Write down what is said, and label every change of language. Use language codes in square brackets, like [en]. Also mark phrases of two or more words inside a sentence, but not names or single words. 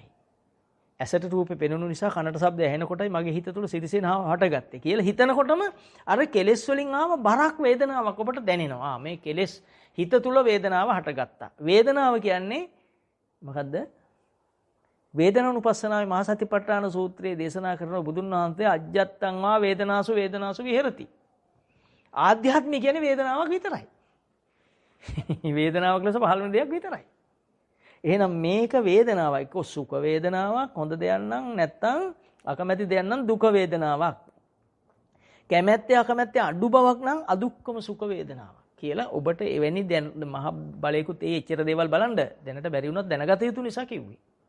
[si] ඇසට රූපේ පෙනුණු නිසා කනට ශබ්ද ඇහෙනකොටයි මගේ හිත තුළ සිරිසේනාව හටගත්තේ කියලා හිතනකොටම අර කෙලෙස් වලින් ආව බරක් වේදනාවක් ඔබට දැනෙනවා. මේ කෙලෙස් හිත තුළ වේදනාව හටගත්තා. වේදනාව කියන්නේ මොකද්ද? වේදනානුපස්සනාවේ මහා සතිපට්ඨාන සූත්‍රයේ දේශනා කරන බුදුන් වහන්සේ [pi] අජ්ජත්තං වා වේදනාසු වේදනාසු විහෙරති. [si] ආධ්‍යාත්මික කියන්නේ වේදනාවක් විතරයි. වේදනාවක් ලෙස පහළ වෙන දෙයක් විතරයි. එහෙනම් මේක වේදනාවක්. එක්ක සුඛ වේදනාවක් හොඳ දෙයක් නම් නැත්නම් අකමැති දෙයක් නම් දුක වේදනාවක්. කැමැත්තේ අකමැත්තේ අඩු බවක් නම් අදුක්කම සුඛ වේදනාවක් කියලා ඔබට එවැනි මහ බලයකුත් ඒ එච්චර දේවල් බලන්න දැනට බැරි වුණත් දැනගත යුතු නිසා කිව්වේ.